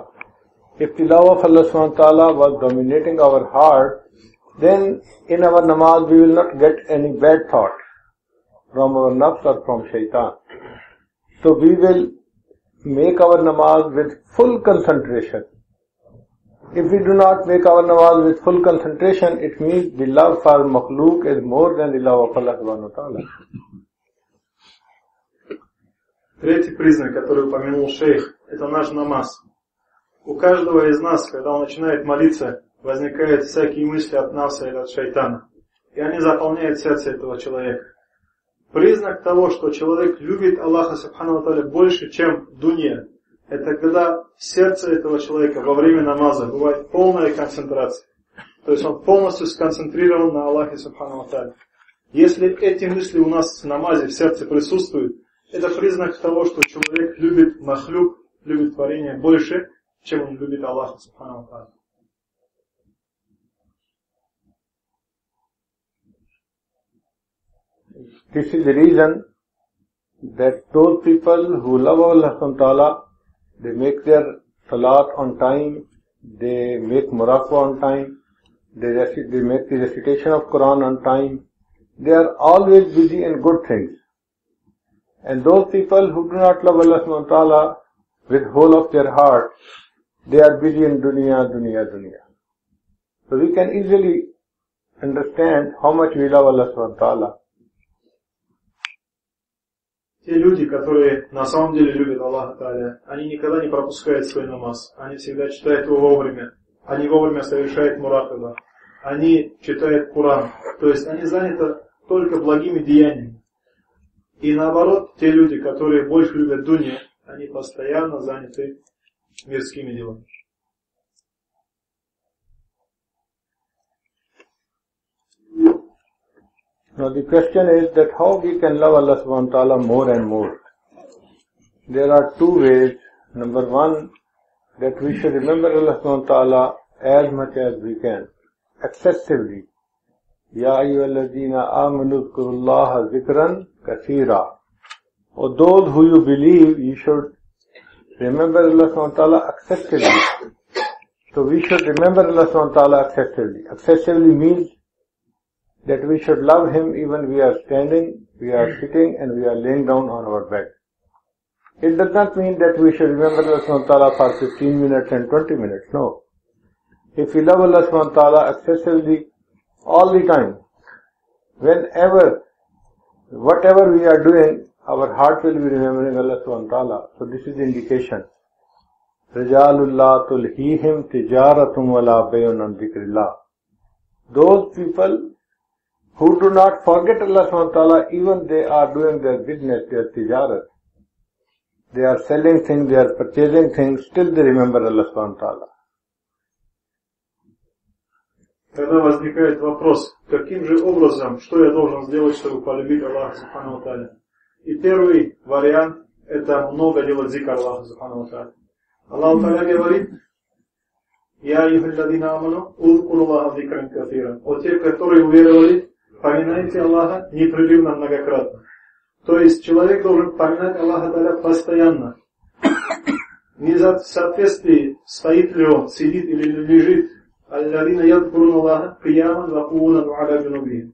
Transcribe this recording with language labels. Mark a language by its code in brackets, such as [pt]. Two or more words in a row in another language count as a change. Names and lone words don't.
[en] If the love of Allah [ar] سبحانه وتعالى [en] was dominating our heart, then in our namaz we will not get any bad thoughts from our nafs or from shaitan. So we will make our namaz with full concentration. If we do not make our namaz with full concentration, it means the love for makhluk is more than the love of Allah [ar] سبحانه وتعالى. [ru] Третий признак, который упомянул шейх, это наш намаз. У каждого из нас, когда он начинает молиться, возникают всякие мысли от нафса или от шайтана. И они заполняют сердце этого человека. Признак того, что человек любит Аллаха [ar] سبحانه وتعالى [ru] больше, чем дунья, это когда сердце этого человека во время намаза бывает полная концентрация. То есть он полностью сконцентрирован на Аллахе [ar] سبحانه وتعالى. [ru] Если эти мысли у нас в намазе в сердце присутствуют, это признак того, что человек любит махлюк, любит творение больше, чем он любит Аллаха [ar] سبحانه وتعالى. [en] This is the reason that those people who love Allah [ar] سبحانه وتعالى, [en] they make their salat on time, they make muraqabah on time, they make the recitation of Quran on time. They are always busy in good things. And those people who do not love Allah [ar] سبحانه وتعالى [en] with whole of their heart, they are busy in dunya, dunya, dunya. So we can easily understand how much we love Allah [ar] سبحانه وتعالى. [ru] Те люди, которые на самом деле любят Аллаха Тааля, они никогда не пропускают свой намаз, они всегда читают его вовремя, они вовремя совершают муракаба, они читают Коран, то есть они заняты только благими деяниями. И наоборот, те люди, которые больше любят дунья, они постоянно заняты мирскими делами. [en] Now the question is that how we can love Allah [ar] سبحانه وتعالى [en] more and more. There are two ways. Number one, that we should remember Allah [ar] سبحانه وتعالى [en] as much as we can, excessively. [ar] يا أيها الذين آمنوا اذكروا الله ذكرا كثيرا. [en] For those who you believe, you should remember Allah [ar] سبحانه وتعالى [en] excessively. So we should remember Allah [ar] سبحانه وتعالى [en] excessively. Excessively means that we should love Him even we are standing, we are sitting, and we are laying down on our bed. It does not mean that we should remember Allah [ar] سبحانه وتعالى [en] for 15 minutes and 20 minutes. No. If we love Allah [ar] سبحانه وتعالى [en] excessively all the time, whenever, whatever we are doing, our heart will be remembering Allah [ar] سبحانه وتعالى. [en] So this is the indication. [ar] رجال تلهيهم تجارة ولا بيع عن ذكر الله. [en] Those people who do not forget Allah [ar] سبحانه وتعالى, [en] even they are doing their business, their tijarat. They are selling things, they are purchasing things, still they remember Allah [ar] سبحانه وتعالى. [ru] Когда возникает вопрос, каким же образом, что я должен сделать, чтобы полюбить Аллаха [ar] سبحانه وتعالى? [ru] И первый вариант – это много делать зикр Аллаха [ar] سبحانه وتعالى. [ru] Аллах Тааля говорит: [ar] «يا أيها الذين آمنوا اذكروا الله ذكرا كثيرا». [ru] О те, которые уверовали, поминайте Аллаха непрерывно, многократно. То есть человек должен поминать Аллаха Тааля постоянно. Не в соответствии, стоит ли он, сидит или лежит. [ar] الذين يذكرون الله قياما وقعودا على جنوبهم.